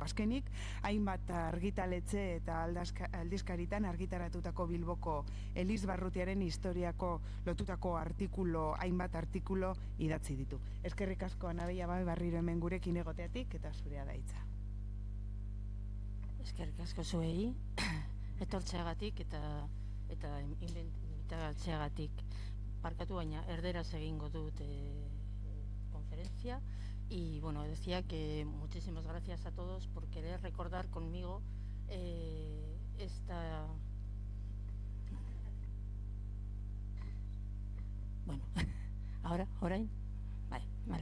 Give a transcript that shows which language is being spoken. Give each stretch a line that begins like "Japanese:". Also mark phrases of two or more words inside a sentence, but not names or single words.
Basque: Azkenik, hainbat argitaletxe eta aldizkaritan argitaratutako Bilboko Elizbarrutiaren historiako lotutako hainbat artikulo idatzi ditu. Eskerrik asko Ana Bella barriro hemen gurekin egoteatik eta zurea da hitza. Eskerrik asko zuei etortzeagatik eta invitatzeagatik. Parkatu, baina erderaz egingo dut
Spanish: conferencia y bueno, decía que muchísimas gracias a todos por querer recordar conmigo esta... Bueno, ahora, vale.